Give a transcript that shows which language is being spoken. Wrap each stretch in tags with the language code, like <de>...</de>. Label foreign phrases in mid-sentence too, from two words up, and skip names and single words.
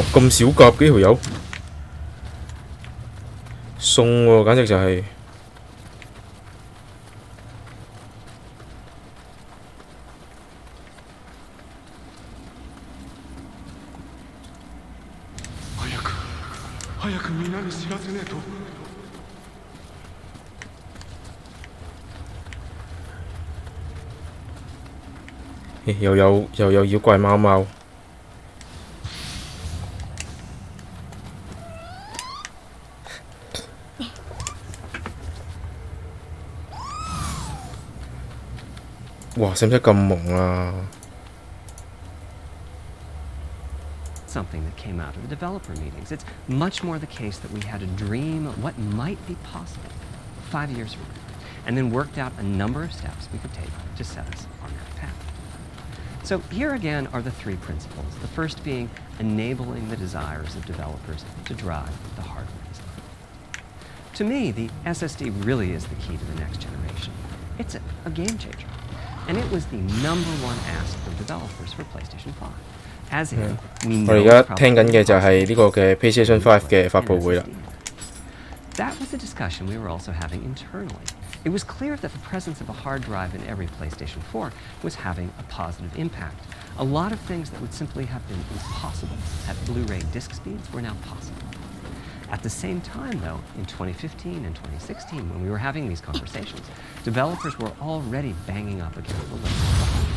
<yue>咁少甲幾條友，送喎，簡直就係、</yue> <ja>早くみんなに知らせねえと。</ja> <yue>又有妖怪貓貓。哇！使唔使咁蒙啊？</yue> <en>Something that came out of the developer meetings. It's much more the case that we had a dream of what might be possible 5 years from now, and then worked out a number of steps we could take to set us on that path. So here again are the three principles. The first being enabling the desires of developers to drive the hardware design. To me, the SSD really is the key to the next generation. It's a game changer, and it was the #1 ask of developers for PlayStation 5. As in, we</en> <yue>我哋而家聽緊嘅就係呢個嘅 PlayStation 5嘅發佈會啦。</yue> <en>That was a discussion we were also having internally. It was clear that the presence of a hard drive in every PlayStation 4 was having a positive impact. A lot of things that would simply have been impossible at Blu-ray disc speeds were now possible. At the same time, though, in 2015 and 2016, when we were having these conversations, developers were already banging up against the limits of the hardware.</en>